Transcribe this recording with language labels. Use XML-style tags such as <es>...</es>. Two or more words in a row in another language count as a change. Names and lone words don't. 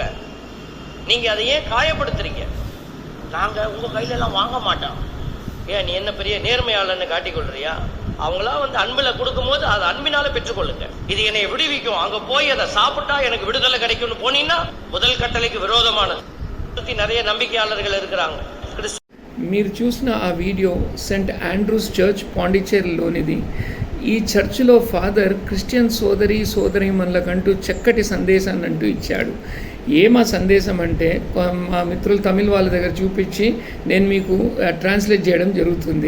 <ta>நீங்க அதை ஏன் காயப்படுத்துறீங்க? நாங்க உங்க கையில எல்லாம் வாங்க மாட்டோம். ஏன் நீ என்ன பெரிய நேர்மையாளன்னு காட்டிக்கொள்றியா? அவங்களா அன்புல கொடுக்கும் போது அதை அன்பினால பெற்றுக்கொள்ளுங்க. இது என்னை விடுவிக்கும், அங்க போய் அதை சாப்பிட்டா எனக்கு விடுதலை கிடைக்கும்னு போனீங்கன்னா முதல் கட்டளைக்கு விரோதமானது. நிறைய నம்பிக்கையாளர்கள் இருக்கிறாங்க.</ta> <te>మీరు చూసిన ఆ వీడియో సెంట్ ఆండ్రూస్ చర్చ్ పాండిచ్చేరిలోనిది. ఈ చర్చిలో ఫాదర్ క్రిస్టియన్ సోదరీమణులకంటూ చక్కటి సందేశాన్ని అంటూ ఇచ్చాడు. ఏమా సందేశం అంటే, మా మిత్రులు తమిళ వాళ్ళ దగ్గర చూపించి నేను మీకు ట్రాన్స్లేట్ చేయడం జరుగుతుంది.</te>